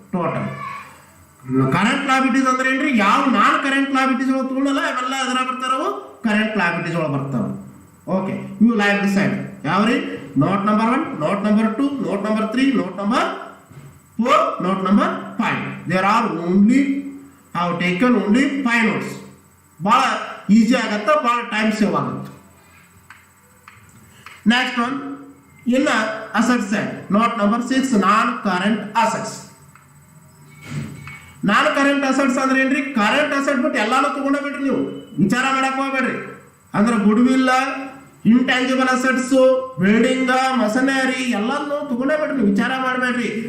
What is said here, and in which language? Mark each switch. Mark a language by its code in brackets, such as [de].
[kn] Total current liabilities ಅಂದ್ರೆ ಏನ್ರಿ, ಯಾವ ನಾನ್ ಕರೆಂಟ್ ಲಯಬಿಲಿಟೀಸ್ ಒಳಗೆ ತಗೊಳ್ಳಲ್ಲ, ಇವೆಲ್ಲ ಎದುರಾಗ ಬರ್ತಾರವು ಕರೆಂಟ್ ಲಯಬಿಲಿಟೀಸ್ ಒಳಗೆ ಬರ್ತಾವೆ. ಓಕೆ, ಇವು liability side ಯಾವ್ರಿ? Note number 1, note number 2, note number 3, note number 4, note number 5. [en] There are only have taken only 5 notes. [kn] ಭಾಳ ಈಸಿ ಆಗತ್ತೆ, ಭಾಳ ಟೈಮ್ ಸೇವ್ ಆಗುತ್ತೆ. [en] Next one, ಇನ್ನು asset side, note number 6, non current assets. [kn] ನಾನ್ current assets ಅಂದ್ರೆ ಏನ್ರಿ? Current asset ಬಿಟ್ಟು ಎಲ್ಲಾನು ತಗೊಂಡೋಗ್ಬೇಡ್ರಿ, ನೀವು ವಿಚಾರ ಮಾಡಕ್ ಹೋಗ್ಬೇಡ್ರಿ. ಅಂದ್ರೆ good will, intangible assets, building, machinery ಎಲ್ಲಾನು ತಗೊಂಡೋಗ್ಬೇಡ್ರಿ, ನೀವು ವಿಚಾರ ಮಾಡಬೇಡ್ರಿ.